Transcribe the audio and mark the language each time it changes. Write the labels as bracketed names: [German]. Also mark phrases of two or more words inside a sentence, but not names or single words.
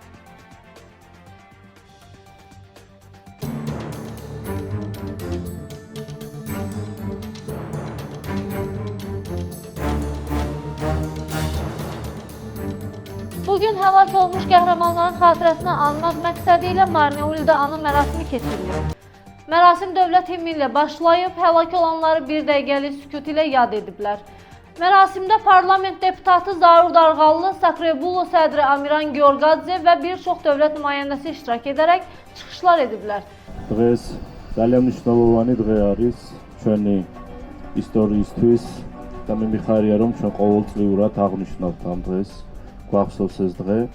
[Azerbaijani] Bugün həlak olmuş qəhrəmanların xatirəsini anmaq məqsədi ilə Marneuldə anı mərasimi keçirilir. Mərasim dövlət himni ilə başlayıb, həlak olanları bir dəqiqəlik sükut ilə yad ediblər. Mərasimdə parlament deputatı Zaur Darğallı, Sakrebulo sədri Amiran Georgadze və bir çox dövlət nümayəndəsi iştirak edərək çıxışlar ediblər. [Georgian] Დღეს ძალიან მნიშვნელოვანი დღე არის ჩვენი ისტორიისთვის და მე მიხარია რომ ჩვენ ყოველწლიურად აღნიშნავთ ამ დღეს. გვახსოვს ეს დღე